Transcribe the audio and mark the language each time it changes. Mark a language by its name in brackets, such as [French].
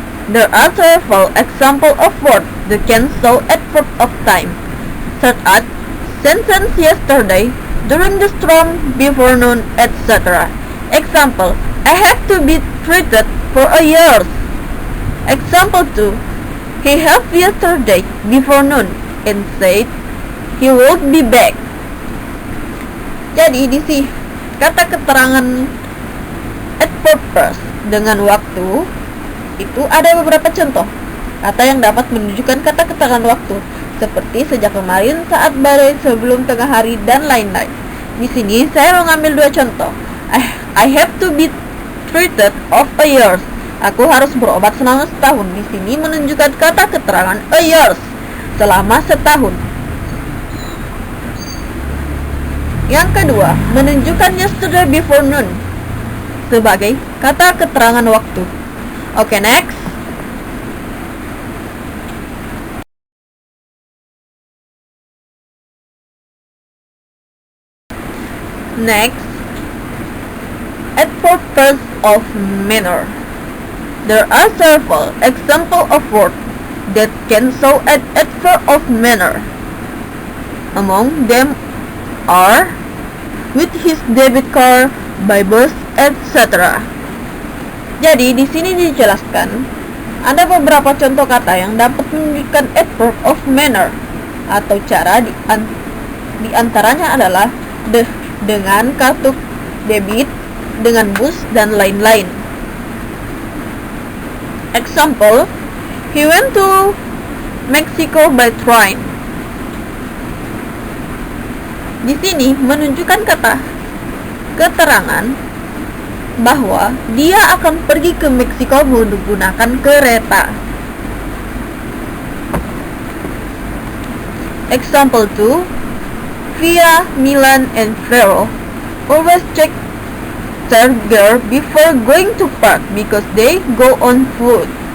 [English] There are several examples of words that can show adverb of time, such as sentence yesterday, during the storm, before noon, etc. Example: I have to be treated for a year. Example 2: he left yesterday before noon and said he would be back. [Indonesian] Jadi di sini kata keterangan adverb dengan waktu itu ada beberapa contoh kata yang dapat menunjukkan kata keterangan waktu, seperti sejak kemarin, saat badai, sebelum, tengah hari, dan lain-lain. Di sini saya mengambil 2 contoh. [English] I have to be treated of a year. [Indonesian] Aku harus berobat selama setahun. Di sini menunjukkan kata keterangan [English] a year, [Indonesian] selama setahun. Yang kedua, menunjukkan [English] yesterday before noon [Indonesian] sebagai kata keterangan waktu. Oke, next. [English] Next, adverb of manner. There are several examples of words that can show an adverb of manner. Among them are with his debit card, by bus, etc. [Indonesian] Jadi di sini dijelaskan ada beberapa contoh kata yang dapat menunjukkan [English] adverb of manner [Indonesian] atau cara, di antaranya adalah dengan kartu debit, dengan bus, dan lain-lain. [English] Example: he went to Mexico by train. [Indonesian] Di sini menunjukkan kata keterangan bahwa dia akan pergi ke Meksiko menggunakan kereta. [English] Example 2: Via, Milan, and Ferro always check their gear before going to park because they go on foot.